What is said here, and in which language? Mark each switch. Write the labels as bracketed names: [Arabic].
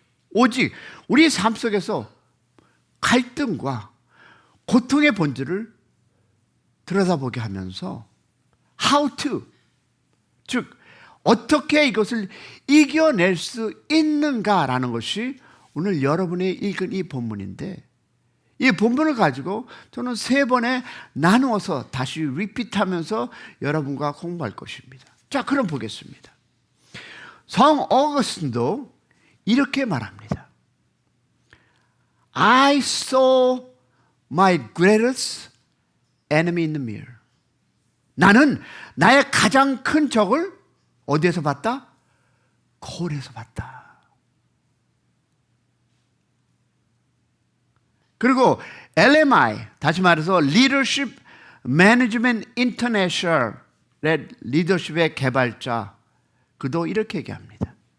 [Korean] 오직 우리 삶 속에서 갈등과 고통의 본질을 들여다보게 하면서 how to, 즉 어떻게 이것을 이겨낼 수 있는가라는 것이 오늘 여러분이 읽은 이 본문인데, 이 본문을 가지고 저는 3번에 나누어서 다시 리피트하면서 여러분과 공부할 것입니다. 자, 그럼 보겠습니다. 성 어거스틴도 이렇게 말합니다. [English] I saw my greatest enemy in the mirror. [Korean] 나는 나의 가장 큰 적을 어디에서 봤다? 거울에서 봤다. 그리고 LMI, 다시 말해서 Leadership Management International의 리더십의 개발자, 그도 이렇게 얘기합니다.